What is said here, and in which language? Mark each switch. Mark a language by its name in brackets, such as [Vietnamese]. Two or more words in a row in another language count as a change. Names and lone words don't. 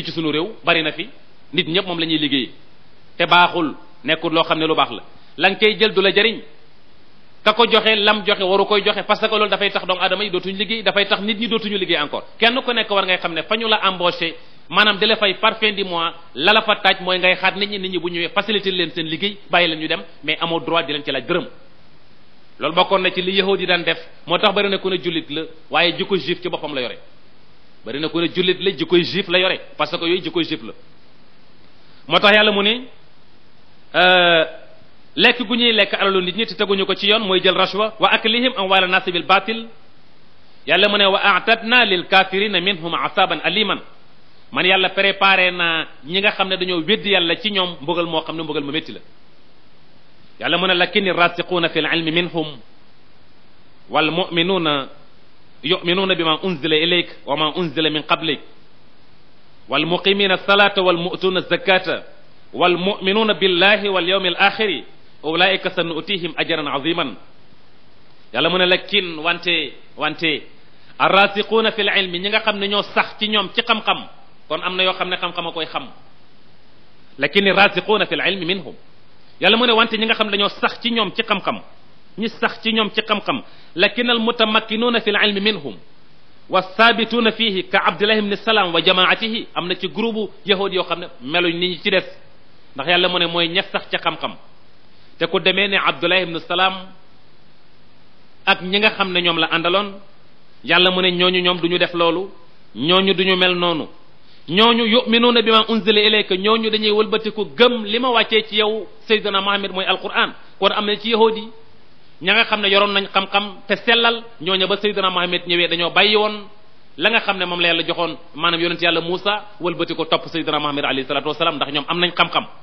[Wolof] ci sunu réew bari na fi nit ñëpp moom la ñuy liggéey te baaxul nekkul loo xam ne lu baax la nga koy jël du la jariñ ka ko joxe lam joxe waru koy joxe [French] parce que [Wolof] loolu dafay tax doomu aadama yi dootuñu liggéey dafay tax nit ñi dootuñu liggéey encore kenn ku nekk war ngay xam ne fa ñu la embauché maanaam di la fay [French] par fin du mois [Wolof] la la fa taaj mooy ngay xaat nit ñi bu ñëwee faciliter leen seen liggéey bàyyi leen ñu dem mais amoo droit di leen ci laaj dërëm loolu bokkoon na ci li yahudi daan def moo tax bari na ku ne jullit la waaye jikko juif ci boppam la yore bari na ku ne jullit la jikkoy juif la yore [French] parce que [Wolof] yooyu jikkoy juif la moo tax yàlla mu ne lekk gu ñuy lekk alalu nit ñi te teguñu ko ci yoon mooy jël [Arabic] رشوة وأكلهم أموال الناس بالباطل [Wolof] yàlla mu ne [Arabic] وأعتدنا للكافرين منهم عذابا أليما [Wolof] man yàlla préparé na ñi nga xam ne dañoo weddi yàlla ci ñoom mbugal moo xam ne mbugal mu métti la yàlla mu ne [Arabic] لكن الراسخون في العلم منهم والمؤمنون يؤمنون بما أنزل إليك وما أنزل من قبلك والمقيمين الصلاة والمؤتون الزكاة والمؤمنون بالله واليوم الآخر أولئك سنؤتيهم أجرا عظيما [Wolof] yàlla mu ne lakin wante [Arabic] الراسخون في العلم [Wolof] ñi nga xam ne ñoo sax ci ñoom ci xam-xam kon am na yoo xam ne xam-xam a koy xam [Arabic] لكن الراسخون في العلم منهم [Wolof] yàlla mu ne wante ñi nga xam ne dañoo sax ci ñoom ci xam-xam ñi sax ci ñoom ci xam-xam [Arabic] لكن المتمكنون في العلم منهم والثابتون فيه كعبد الله بن سلام وجماعته [Wolof] am na ci groupe yahud yoo xam ne meluñ ni ñi ci des ndax yàlla mu ne mooy ña sax ca xam-xam te ku demee ne abdullah ibn salam ak ñi nga xam ne ñoom la àndaloon yàlla mu ne ñooñu ñoom du ñu def loolu ñooñu du ñu mel noonu ñooñu [Arabic] يؤمنون بما أنزل إليك [Wolof] ñooñu dañuy wëlbatiku gëm li ma wàccee ci yow sayyidina Muhammad mooy alquran kon am na ci yahudi ña nga xam ne yoroon nañ xam-xam te sellal ñooñu ba sayyidina Muhammad ñëwee dañoo bàyyi woon la nga xam ne moom la yàlla joxoon maanaam yonent yàlla Muusa wëlbatiku topp sayyidina Muhammad [Arabic] عليه الصلاة والسلام [Wolof] ndax ñoom am nañ xam-xam